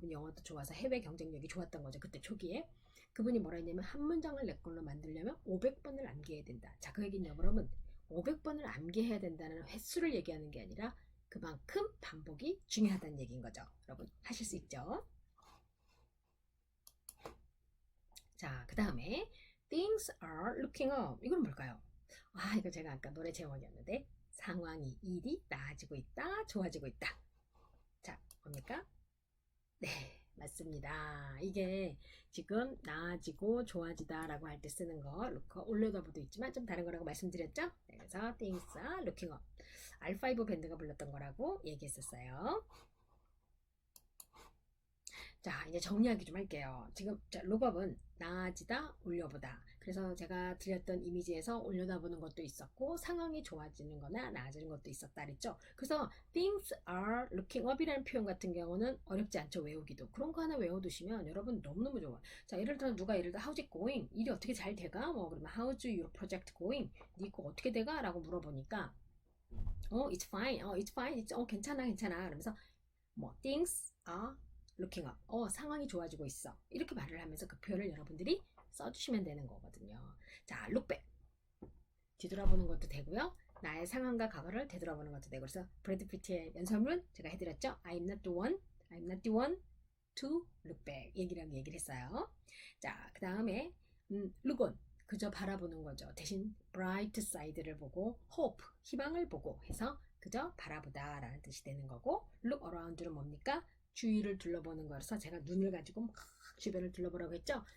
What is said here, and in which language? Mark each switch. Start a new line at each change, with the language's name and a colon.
Korean: 그분 영어도 좋아서 해외 경쟁력이 좋았던 거죠. 그때 초기에. 그분이 뭐라 했냐면, 한 문장을 내 걸로 만들려면 500번을 암기해야 된다. 자, 그 얘기는 여러분, 500번을 암기해야 된다는 횟수를 얘기하는 게 아니라 그만큼 반복이 중요하다는 얘기인 거죠. 여러분, 하실 수 있죠?
English: 자, 그 다음에 things are looking up.
Korean: 이건 뭘까요? 이거 제가 아까 노래 제목이었는데, 상황이, 일이 나아지고 있다, 좋아지고 있다. 자, 뭡니까? 네, 맞습니다. 이게 지금 나아지고 좋아지다 라고 할 때 쓰는 거, look up, 올려다보도 있지만 좀 다른 거라고 말씀드렸죠?
English: 네, 그래서 things are looking up.
Korean: R5 밴드가 불렀던 거라고 얘기했었어요. 자, 이제 정리하기 좀 할게요. 지금 룩업은 나아지다, 올려보다. 그래서 제가 드렸던 이미지에서 올려다보는 것도 있었고, 상황이 좋아지는 거나 나아지는 것도 있었다 그랬죠. 그래서 things are looking up 이라는 표현 같은 경우는 어렵지 않죠, 외우기도. 그런 거 하나 외워두시면 여러분 너무너무 좋아요. 자, 예를 들어 how's it going? 일이 어떻게 잘 돼가?
English: 뭐 그러면 how's your project going?
Korean: 네 거 어떻게 돼가? 라고 물어보니까 it's fine.
English: it's fine. 괜찮아, 괜찮아. 그러면서 things are looking up.
Korean: 상황이 좋아지고 있어. 이렇게 말을 하면서 그 표현을 여러분들이 써주시면 되는 거거든요.
English: 자, look back.
Korean: 뒤돌아보는 것도 되고요. 나의 상황과 과거를 되돌아보는 것도 되고. 그래서 브래드 피트의 연설문 제가 해드렸죠.
English: I'm not the one to look back.
Korean: 얘기를 했어요. 자, 그 다음에 look on. 그저 바라보는 거죠. 대신 bright side를 보고 hope, 희망을 보고 해서 그저 바라보다 라는 뜻이 되는 거고, look around는 뭡니까? 주위를 둘러보는 거라서 제가 눈을 가지고 막 주변을 둘러보라고 했죠.